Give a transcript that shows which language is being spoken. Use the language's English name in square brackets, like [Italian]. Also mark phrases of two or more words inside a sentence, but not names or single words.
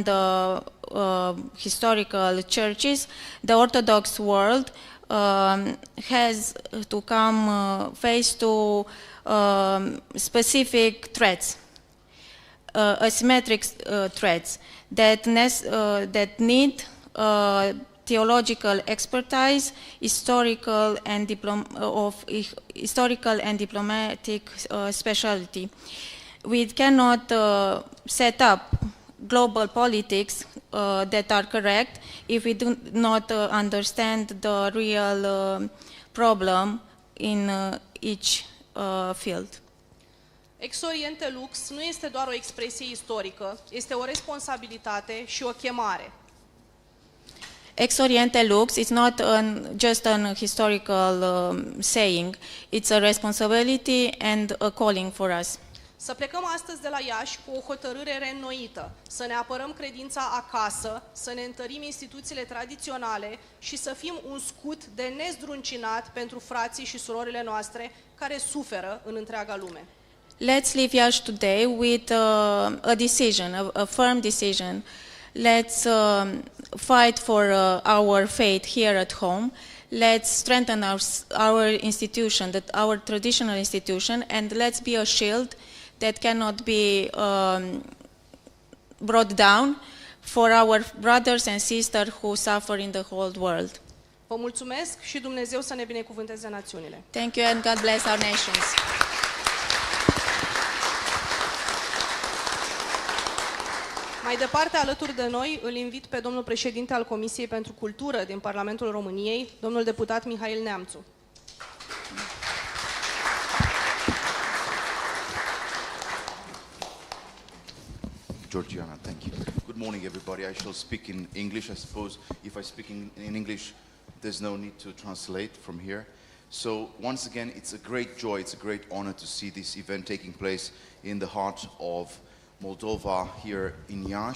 [English] the historical churches, the Orthodox world has to come face to specific threats, asymmetric threats that need theological expertise, historical and diplomatic specialty. We cannot set up global politics that are correct if we do not understand the real problem in each field. [Romanian] Ex Oriente Lux nu este doar o expresie istorică, este o responsabilitate și o chemare. [English] Ex Oriente Lux is not just an historical saying, it's a responsibility and a calling for us. [Romanian] Să plecăm astăzi de la Iași cu o hotărâre reînnoită, să ne apărăm credința acasă, să ne întărim instituțiile tradiționale și să fim un scut de nezdruncinat pentru frații și surorile noastre care suferă în întreaga lume. [English] Let's leave Iași today with a decision, a firm decision. Let's fight for our faith here at home. Let's strengthen our institution, our traditional institution, and let's be a shield that cannot be brought down for our brothers and sisters who suffer in the whole world. [Romanian] Vă mulțumesc și Dumnezeu să ne binecuvânteze națiunile. [English] Thank you and God bless our nations. [Romanian] Mai departe, alături de noi, îl invit pe domnul președinte al Comisiei pentru Cultură din Parlamentul României, domnul deputat Mihail Neamțu. Georgiana, [English] thank you. Good morning, everybody. I shall speak in English. I suppose if I speak in English, there's no need to translate from here. So once again, it's a great joy, it's a great honor to see this event taking place in the heart of Moldova here in Iași.